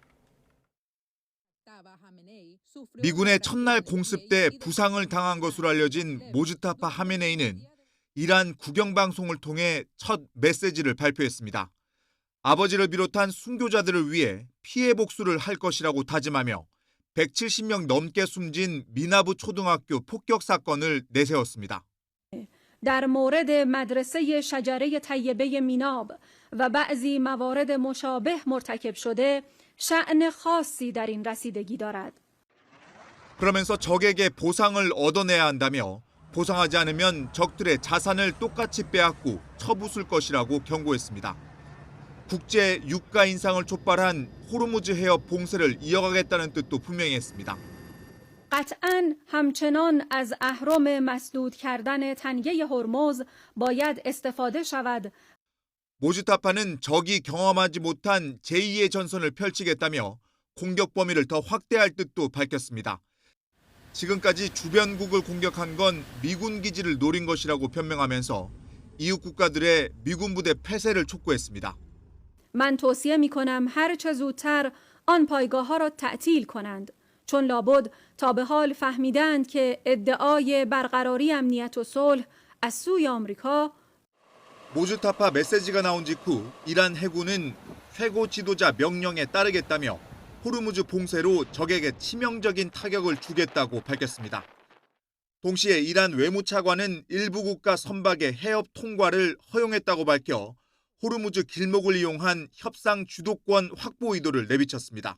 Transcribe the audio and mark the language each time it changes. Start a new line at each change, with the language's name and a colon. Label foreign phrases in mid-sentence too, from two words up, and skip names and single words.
Korean: 미군의 첫날 공습 때 부상을 당한 것으로 알려진 모즈타파 하메네이는 이란 국영방송을 통해 첫 메시지를 발표했습니다. 아버지를 비롯한 순교자들을 위해 피해 복수를 할 것이라고 다짐하며 170명 넘게 숨진 미나브 초등학교 폭격 사건을 내세웠습니다.
Persian: در مورد مدرسه شجره طیبه میناب و بعضی موارد مشابه مرتکب شده شأن خاصی در این رسیدگی دارد.
Korean: 그러면서 적에게 보상을 얻어내야 한다며 보상하지 않으면 적들의 자산을 똑같이 빼앗고 쳐부술 것이라고 경고했습니다. 국제 유가 인상을 촉발한 호르무즈 해협 봉쇄를 이어가겠다는 뜻도 분명히 했습니다.
Persian: قطعاً همچنان از اهرم مسدود کردن تنگه هرمز باید استفاده شود.
Korean: 모즈타파는 적이 경험하지 못한 제2의 전선을 펼치겠다며 공격 범위를 더 확대할 뜻도 밝혔습니다. 지금까지 주변국을 공격한 건 미군 기지를 노린 것이라고 변명하면서 이웃 국가들의 미군 부대 폐쇄를 촉구했습니다.
Persian: من توصیه می‌کنم هر چه زودتر آن پایگاه‌ها را تعطیل کنند. چون لابد تا به حال فهمیدند که ادعای برقراری امنیت و صلح از سوی آمریکا
Korean: 모즈타파 메시지가 나온 직후 이란 해군은 최고 지도자 명령에 따르겠다며 호르무즈 봉쇄로 적에게 치명적인 타격을 주겠다고 밝혔습니다. 동시에 이란 외무차관은 일부 국가 선박의 해협 통과를 허용했다고 밝혀 호르무즈 길목을 이용한 협상 주도권 확보 의도를 내비쳤습니다.